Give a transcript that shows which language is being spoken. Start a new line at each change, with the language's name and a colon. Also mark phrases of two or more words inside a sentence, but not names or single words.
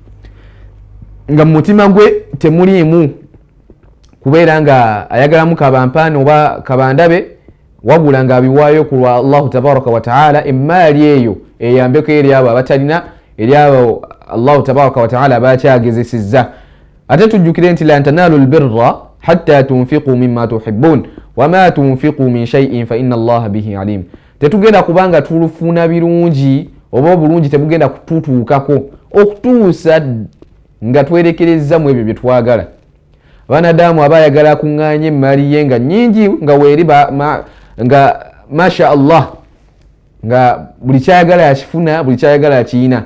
Ganda: nga mu mutima gwe temuliimu kubeera nga ayagalamu kabampaani oba kabandabe, wabula nga abiwaayo ku lwa Allah
Arabic: تبارك وتعالى,
Ganda: emmaali eyo eyambeko eri abo abatalina, eri abo Allah
Arabic: تبارك وتعالى
Ganda: bakyagezesezza. Ate tujjukire nti
Arabic: لن تنالوا البر حتى تنفقوا مما تحبون وما تنفقوا من شيء فإن الله به عليم.
Ganda: Tetugenda kubanga tulufuna birungi oba obulungi tebugenda kututuukako okutuusa nga twerekereza mu ebyo bye twagala. Abanadamu abayagala kuŋŋaanya emmaali ye nga nnyingi nga weeri nga
Arabic: ما شاء الله,
Ganda: nga buli kyayagala yakifuna, buli kyayagala yakiyina.